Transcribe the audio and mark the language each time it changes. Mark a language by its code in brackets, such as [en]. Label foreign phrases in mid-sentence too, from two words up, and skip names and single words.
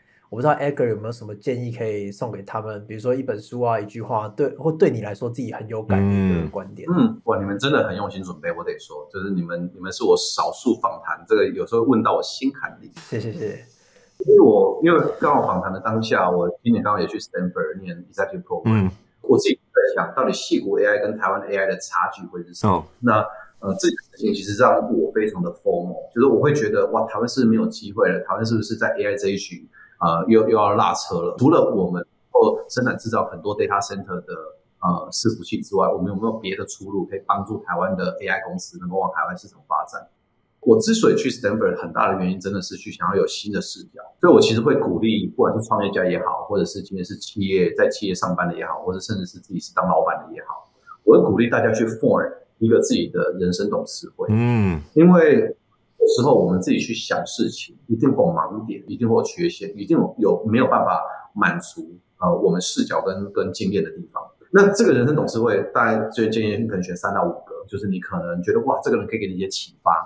[zh] 我不知道 Edgar 有沒有什麼建議可以送給他們，比如說一本書啊、一句話，或對你來說自己很有感的一個觀點。哇，你們真的很用心準備，我得說，就是你們是我少數訪談，這個有時候問到我心坎裡。謝謝。因為剛好訪談的當下，我今年剛好也去 Stanford 念 [en] Executive Program， [zh] 我自己在想，到底矽谷 AI 跟台灣 AI 的差距会是什麼？那這件事情其實讓我非常的 FOMO， 就是我會覺得哇，台灣是不是沒有機會了？台灣是不是在 AI 這一群又要落車了？除了我們或生產製造很多 [en] data center [zh] 的伺服器之外，我們有沒有別的出路可以幫助台灣的 AI 公司能夠往台灣市場發展？我之所以去 Stanford 很大的原因真的是去想要有新的視角，所以我其實會鼓勵不管是創業家也好，或者是今天是在企業上班的也好，或者甚至是自己是當老闆的也好，我會鼓勵大家去 form 一個自己的人生董事會。因為有時候我們自己去想事情，一定會有盲點，一定會有缺陷，一定有沒有辦法滿足我們視角跟經驗的地方。那這個人生董事會大概就建議你可能選3到5個，就是你可能覺得哇，這個人可以給你一些啟發。